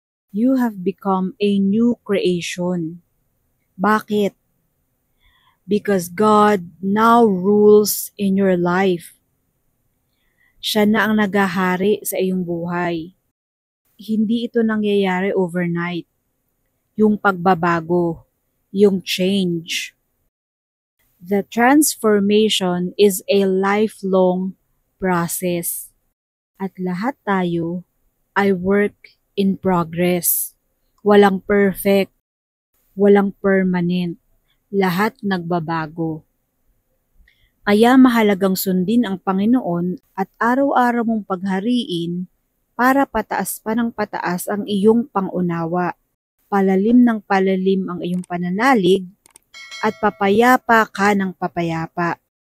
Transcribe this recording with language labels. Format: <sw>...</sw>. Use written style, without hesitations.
<en>You have become a new creation.</en> <tl>Bakit?</tl> <en>Because God now rules in your life.</en> <tl>Siya na ang naghahari sa iyong buhay. Hindi ito nangyayari overnight. Yung pagbabago, yung change.</tl> <en>The transformation is a lifelong process.</en> <tl>At lahat tayo ay</tl> <en>work in progress.</en> <tl>Walang perfect, walang permanent. Lahat nagbabago. Kaya mahalagang sundin ang Panginoon at araw-araw mong paghariin para pataas pa ng pataas ang iyong pangunawa, palalim ng palalim ang iyong pananalig, at papayapa ka ng papayapa.</tl>